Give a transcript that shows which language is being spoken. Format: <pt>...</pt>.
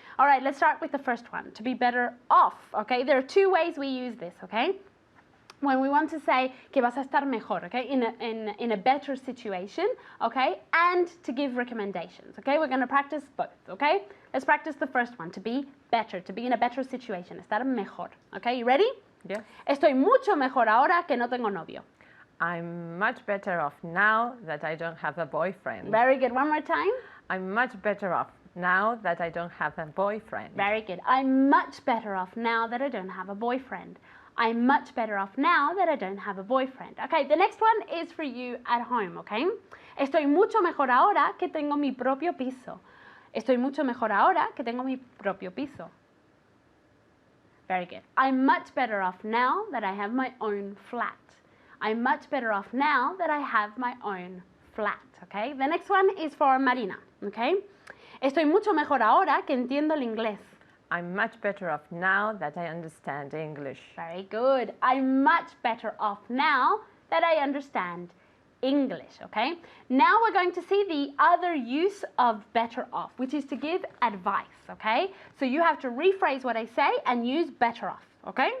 <en>All right, let's start with the first one, to be better off, okay? There are two ways we use this, okay? When we want to say</en> <es>que vas a estar mejor,</es> <en>okay, in a better situation, okay, and to give recommendations, okay? We're going to practice both, okay? Let's practice the first one, to be better, to be in a better situation,</en> <es>estar mejor,</es> <en>okay? You ready? Yes.</en> <es>Estoy mucho mejor ahora que no tengo novio.</es> <en>I'm much better off now that I don't have a boyfriend. Very good. One more time. I'm much better off now that I don't have a boyfriend. Very good. I'm much better off now that I don't have a boyfriend. I'm much better off now that I don't have a boyfriend. Okay, the next one is for you at home, okay?</en> <es>Estoy mucho mejor ahora que tengo mi propio piso. Estoy mucho mejor ahora que tengo mi propio piso.</es> <en>Very good. I'm much better off now that I have my own flat. I'm much better off now that I have my own flat, okay? The next one is for Marina, okay?</en> <es>Estoy mucho mejor ahora que entiendo el inglés.</es> <en>I'm much better off now that I understand English. Very good. I'm much better off now that I understand English, okay? Now we're going to see the other use of better off, which is to give advice, okay? So you have to rephrase what I say and use better off, okay?</en>